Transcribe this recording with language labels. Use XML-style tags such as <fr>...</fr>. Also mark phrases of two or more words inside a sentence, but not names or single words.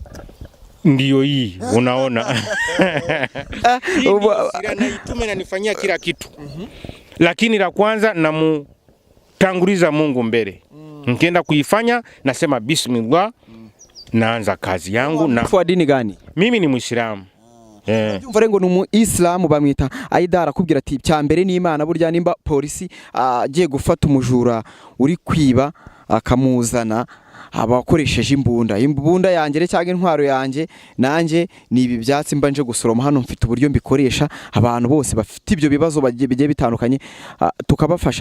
<sw>Ndiyo hii, unaona. Silaha naitume na nifanyia kila kitu. Lakini la kwanza namutanguliza Mungu mbele. Nikienda kuifanya nasema bismillah, naanza kazi yangu. Na kwa dini gani? Mimi ni Muislamu.</sw> <rw>Umva ngo ni Islamu bamwita Aida arakubwira ati cyambere ni Imana burya nimba polisi agiye gufata umujura uri kwiba akamuzana abakoresheje imbunda yanjye cyangwa intwaro yanjye nanjye ni ibi byatsi mbanje gusoroma hano mfite uburyo mbikoresha abantu bose bafite ibyo bibazo bigiye bitandukanye tukabafasha.</rw>